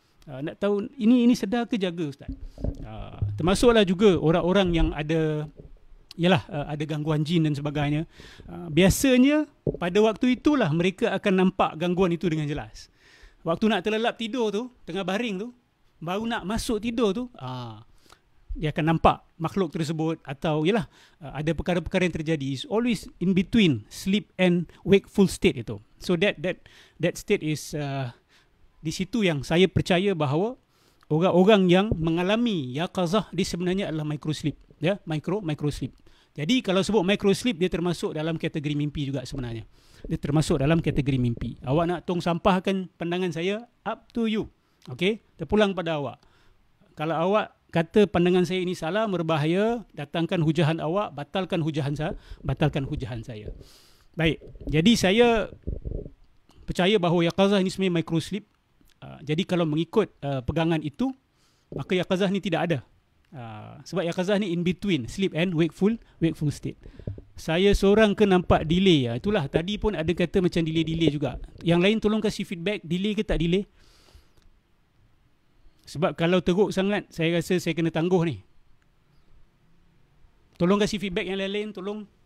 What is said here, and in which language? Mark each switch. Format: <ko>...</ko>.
<ms>Nak tahu ini sedar ke jaga ustaz. Termasuklah juga orang-orang yang ada ada gangguan jin dan sebagainya. Biasanya pada waktu itulah mereka akan nampak gangguan itu dengan jelas. Waktu nak terlelap tidur tu, tengah baring tu, baru nak masuk tidur tu, dia akan nampak makhluk tersebut, atau yalah, ada perkara-perkara yang terjadi.</ms> <en>It's always in between sleep and wakeful state</en> <ms>itu.</ms> <en>So that state is</en> <ms>di situ yang saya percaya bahawa orang-orang yang mengalami yaqazah dia sebenarnya adalah microsleep, ya, microsleep. Jadi kalau sebut microsleep, dia termasuk dalam kategori mimpi juga sebenarnya. Dia termasuk dalam kategori mimpi. Awak nak tong sampahkan pandangan saya,</ms> <en>up to you.</en> <ms>Okey, terpulang pada awak. Kalau awak kata pandangan saya ini salah, berbahaya, datangkan hujahan awak, batalkan hujahan saya. Baik, jadi saya percaya bahawa yaqazah ini sebenarnya microsleep. Jadi kalau mengikut pegangan itu, maka yaqazah ni tidak ada. Sebab yaqazah ni</ms> <en>in between sleep and wakeful state.</en> <ms>Saya seorang ke nampak delay. Itulah tadi pun ada kata macam delay juga. Yang lain tolong kasih feedback, delay ke tak delay? Sebab kalau teruk sangat, saya rasa saya kena tangguh ni. Tolong kasih feedback yang lain-lain, tolong.</ms>